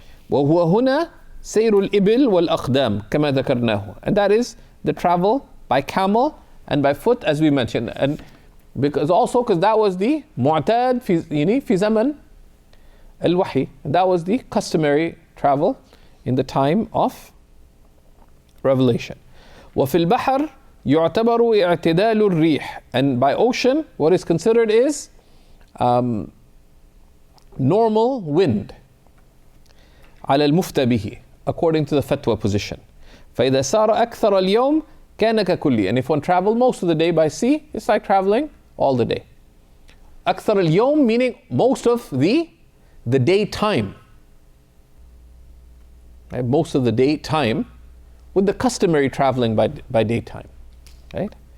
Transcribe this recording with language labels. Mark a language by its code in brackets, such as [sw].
[ar] وهو هنا سير الإبل والأقدام كما ذكرناه, [en] and that is the travel by camel and by foot, as we mentioned, and because that was the [ar] معتاد في زمن الوحي, [en] and that was the customary travel in the time of revelation. [ar] وفي البحر يعتبر اعتدال الريح. [en] And by ocean, what is considered is normal wind. [ar] على المفتى به, [en] according to the fatwa position. [ar] فإذا سار أكثر اليوم كان ككلي. [en] And if one traveled most of the day by sea, it's like traveling all the day. [ar] أكثر اليوم [en] meaning most of the daytime. Right? Most of the daytime with the customary traveling by daytime. Right?